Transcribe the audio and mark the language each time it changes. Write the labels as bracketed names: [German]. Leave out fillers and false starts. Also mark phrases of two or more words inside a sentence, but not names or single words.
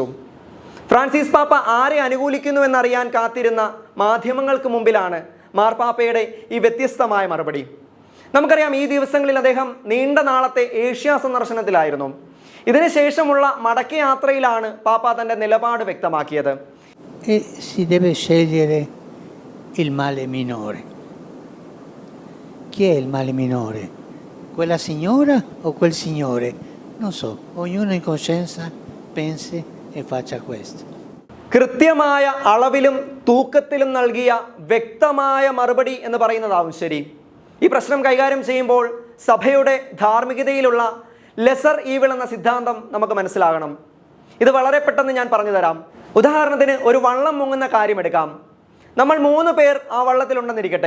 [Malayalam] ഫ്രാൻസിസ് പാപ്പ ആരെ അനുകൂലിക്കുന്നു എന്നറിയാൻ കാത്തിരുന്ന മാധ്യമങ്ങൾക്ക് മുമ്പിലാണ് മാർപ്പാപ്പയുടെ ഈ വ്യത്യസ്തമായ മറുപടി. നമുക്കറിയാം, ഈ ദിവസങ്ങളിൽ അദ്ദേഹം നീണ്ട നാളത്തെ ഏഷ്യ സന്ദർശനത്തിലായിരുന്നു. ഇതിനുശേഷമുള്ള മടക്കയാത്രയിലാണ് പാപ്പ തൻ്റെ നിലപാട് വ്യക്തമാക്കിയത്. [Italian] Si deve scegliere il male minore. Chi è il male minore? Quella signora o quel signore? Non so, ognuno in coscienza pensi e faccia questo. [Malayalam] കൃത്യമായ അളവിലും തൂക്കത്തിലും നൽകിയ വ്യക്തമായ മറുപടി എന്ന് പറയുന്നതാവും ശരി. ഈ പ്രശ്നം കൈകാര്യം ചെയ്യുമ്പോൾ സഭയുടെ ധാർമ്മികതയിലുള്ള [English] lesser evil [Malayalam] എന്ന സിദ്ധാന്തം നമുക്ക് മനസ്സിലാകണം. ഇത് വളരെ പെട്ടെന്ന് ഞാൻ പറഞ്ഞു തരാം. ഉദാഹരണത്തിന്, ഒരു വള്ളം മുങ്ങുന്ന കാര്യമെടുക്കാം. നമ്മൾ 3 പേർ ആ വള്ളത്തിലുണ്ടെന്നിരിക്കട്ടെ.